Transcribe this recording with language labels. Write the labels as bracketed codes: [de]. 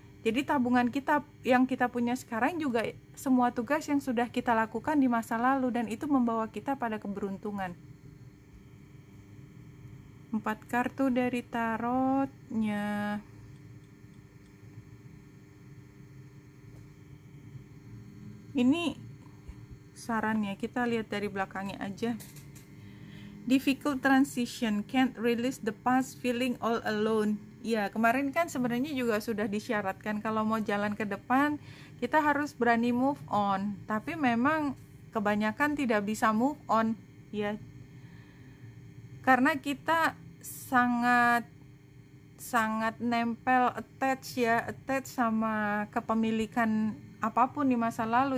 [id] Jadi tabungan kita yang kita punya sekarang juga semua tugas yang sudah kita lakukan di masa lalu, dan itu membawa kita pada keberuntungan. 4 kartu dari tarotnya. Ini sarannya, kita lihat dari belakangnya aja. [en] Difficult transition, can't release the past, feeling all alone. [id] Ya, kemarin kan sebenarnya juga sudah disyaratkan kalau mau jalan ke depan, kita harus berani move on. Tapi memang kebanyakan tidak bisa move on, ya. Karena kita sangat nempel, attach sama kepemilikan apapun di masa lalu.